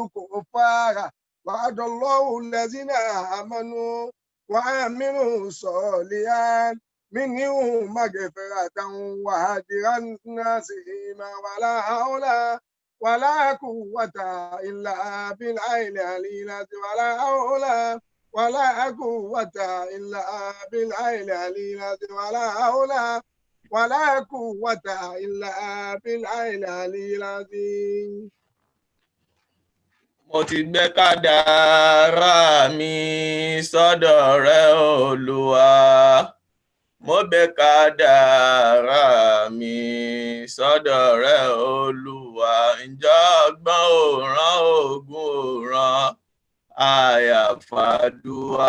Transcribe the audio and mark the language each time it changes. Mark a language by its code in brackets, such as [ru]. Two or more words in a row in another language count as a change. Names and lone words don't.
[ar] الكفار وعد الله الذين آمنوا وعملوا الصالحات منهم مغفرة وأجرا عظيما ولا حول ولا قوة إلا بالعلي العظيم ولا حول ولا قوة إلا بالعلي العظيم ولا حول ولا قوة إلا بالعلي العظيم. [yo] Mo ti gbé kádàrá mi sọ́dọ̀ rẹ Olúwa. Mo gbé kádàrá mi sọ́dọ̀ rẹ Olúwa. Ǹjọ́ ọgbọ́n ò rán ogun ò rán àyàfàdúà.